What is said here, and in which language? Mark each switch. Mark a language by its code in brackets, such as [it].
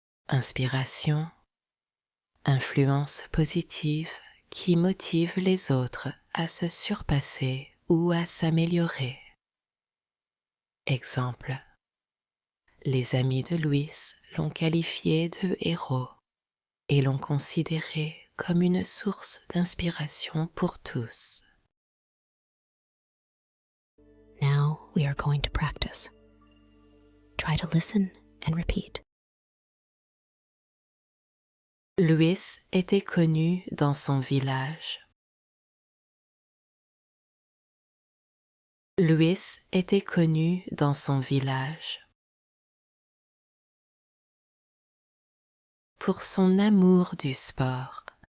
[fr] Inspiration, influence positive qui motive les autres à se surpasser ou à s'améliorer. Exemple, les amis de Louis l'ont qualifié de héros et l'ont considéré comme une source d'inspiration pour tous. [en] Now we are going to practice. Try to listen and repeat. [fr] Louis était connu dans son village. Louis était connu dans son village pour son amour du sport.